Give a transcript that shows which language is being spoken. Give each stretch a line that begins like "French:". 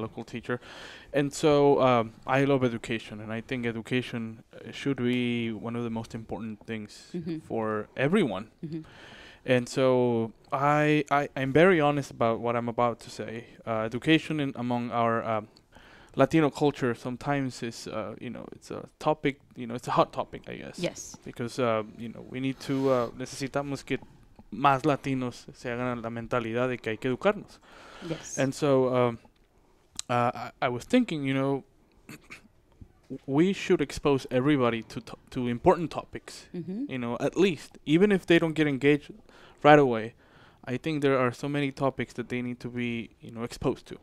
English: local teacher, and so I love education, and I think education should be one of the most important things Mhm. for everyone. Mhm. And so I'm very honest about what I'm about to say. Education among our Latino culture sometimes is, it's a topic, it's a hot topic, I guess. Yes. Because, we need to,
Spanish: necesitamos que más latinos se hagan la mentalidad de que hay que educarnos.
English: Yes. And so I was thinking, we should expose everybody to important topics, Mhm. at least, even if they don't get engaged right away. I think there are so many topics that they need to be, exposed to,